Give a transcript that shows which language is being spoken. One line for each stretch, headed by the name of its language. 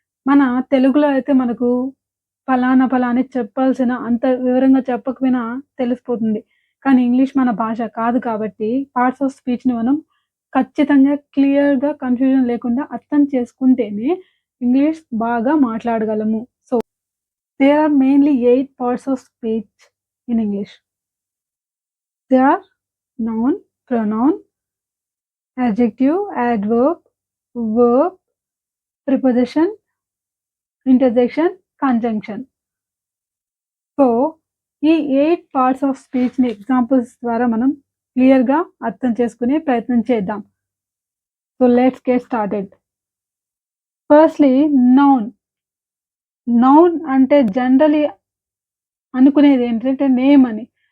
Telugu: మన తెలుగులో అయితే మనకు ఫలానా అని చెప్పాల్సిన అంత వివరంగా చెప్పకపోయినా తెలిసిపోతుంది. కానీ ఇంగ్లీష్ మన భాష కాదు కాబట్టి పార్ట్స్ ఆఫ్ స్పీచ్‌ని మనం ఖచ్చితంగా క్లియర్‌గా కన్‌ఫ్యూజన్ లేకుండా అర్థం చేసుకుంటేనే ఇంగ్లీష్ బాగా మాట్లాడగలము.
English: So, there are mainly 8 parts of speech in English. They are noun, pronoun, adjective, adverb, verb, preposition, interjection, conjunction.
Telugu: So, ఈ 8 పార్ట్స్ ఆఫ్ స్పీచ్‌ని ఎగ్జాంపుల్స్ ద్వారా మనం క్లియర్‌గా అర్థం చేసుకునే ప్రయత్నం చేద్దాం.
English: So, let's get started. Firstly noun.
Telugu: Noun అంటే జనరల్లీ అనుకునేది ఏంటంటే నేమ్ అని.